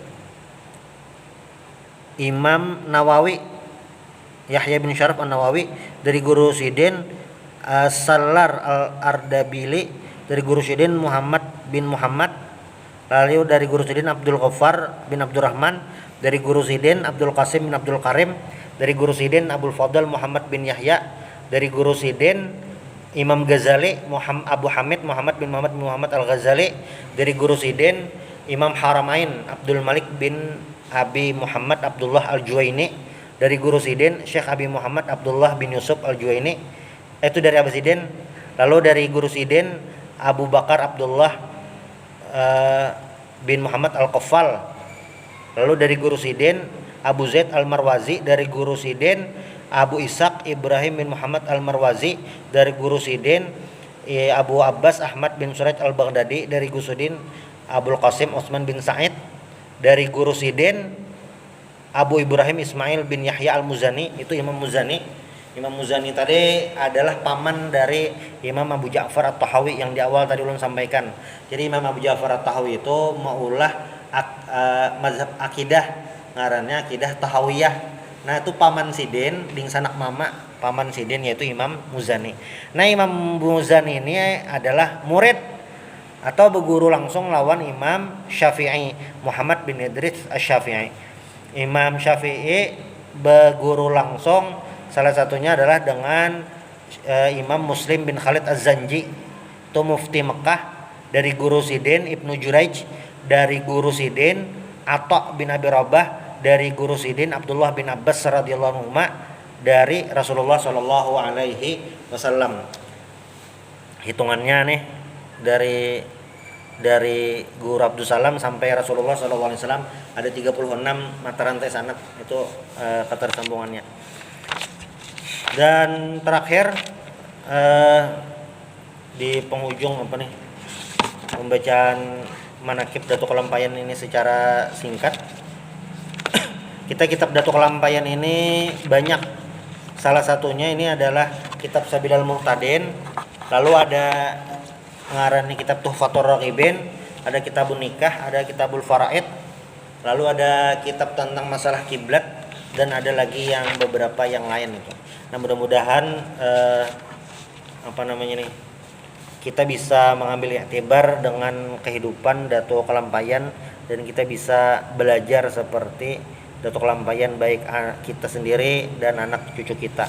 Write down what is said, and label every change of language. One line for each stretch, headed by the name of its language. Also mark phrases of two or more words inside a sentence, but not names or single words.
Indonesian: Imam Nawawi, Yahya bin Syaraf An-Nawawi,
Banjar: dari guru Sidin Salar Al-Ardabili, dari guru Sidin Muhammad bin Muhammad, lalu dari guru Sidin Abdul Ghaffar bin Abdurrahman, dari guru Sidin Abdul Qasim bin Abdul Karim, dari guru Sidin Abdul Fadl Muhammad bin Yahya, dari guru Sidin Imam Ghazali Abu Hamid Muhammad bin Muhammad Al-Ghazali, dari guru Sidin Imam Haramain Abdul Malik bin Abi Muhammad Abdullah Al-Juwaini, dari guru Sidin Syekh Abi Muhammad Abdullah bin Yusuf Al-Juwaini, itu dari Abu Sidin. Lalu dari guru Sidin Abu Bakar Abdullah bin Muhammad Al-Qaffal, lalu dari guru Sidin Abu Zaid Al-Marwazi, dari guru Sidin Abu Ishaq Ibrahim bin Muhammad Al-Marwazi, dari guru Sidin Abu Abbas Ahmad bin Suraid Al-Baghdadi, dari guru Sidin Abul Qasim Utsman bin Sa'id, dari guru Sidin Abu Ibrahim Ismail bin Yahya Al-Muzani, itu Imam Muzani.
Indonesian: Imam Muzani tadi adalah paman dari Imam Abu Ja'far At-Tahawi yang di awal tadi ulun sampaikan.
Banjar: Jadi Imam Abu Ja'far At-Tahawi itu maulah mazhab akidah, ngarannya akidah Tahawiyah. Nah itu paman Sidin ding sanak mama paman Sidin, yaitu Imam Muzani.
Indonesian: Nah Imam Muzani ini adalah murid atau berguru langsung lawan Imam Syafi'i, Muhammad bin Idris Asy-Syafi'i. Imam Syafi'i berguru langsung salah satunya adalah dengan Imam Muslim bin Khalid Az-Zanji,
Banjar: itu mufti Mekah, dari guru Sidin Ibnu Juraij, dari guru Sidin Atha bin Abi Rabah, dari guru Sidin Abdullah bin Abbas
Arabic: رضي الله عنه,
Banjar: dari Rasulullah
Arabic: صلى الله عليه وسلم.
Indonesian: Hitungannya nih dari guru Abdus Salam sampai Rasulullah
Arabic: صلى الله عليه وسلم
Indonesian: ada 36 mata rantai sanad, itu ketersambungannya. Dan terakhir di penghujung pembacaan manaqib Datuk Kelampayan ini secara singkat. Kita kitab Datuk Kelampayan ini banyak. Salah satunya ini adalah kitab Sabilal Muhtadin, lalu ada ngarani kitab Tuhfatur Raghibin, ada kitabun nikah, ada kitabul faraid, lalu ada kitab tentang masalah kiblat, dan ada lagi yang beberapa yang lain itu. Nah mudah-mudahan kita bisa mengambil iktibar dengan kehidupan Datuk Kelampayan, dan kita bisa belajar seperti Datuk Kelampayan, baik kita sendiri dan anak cucu kita.